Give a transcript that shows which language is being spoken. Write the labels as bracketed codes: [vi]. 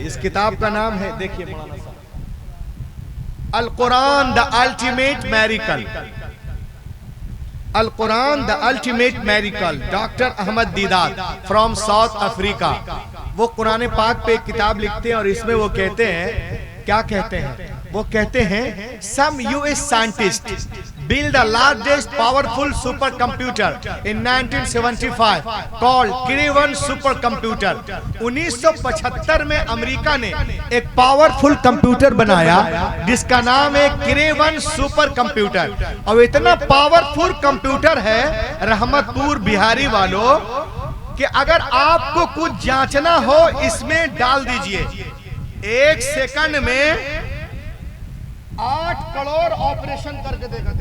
[hi] इस किताब का नाम है, देखिए, अल Quran the ultimate मैरिकल। Al Quran the ultimate मैरिकल, doctor Ahmad Deedat from south Africa. वो कुरान पाक पे एक किताब लिखते हैं और इसमें वो कहते हैं, क्या कहते हैं? वो कहते हैं [en] Some US scientist build the largest powerful supercomputer in 1975 called Craven supercomputer। [hi] 1975 में अमेरिका ने एक पावरफुल कंप्यूटर बनाया जिसका नाम है क्रेवन सुपर कंप्यूटर। और इतना पावरफुल कंप्यूटर है रहमतपुर बिहारी वालों कि अगर आपको कुछ जांचना हो इसमें डाल दीजिए, 1 सेकंड में 8 करोड़ ऑपरेशन करके देगा।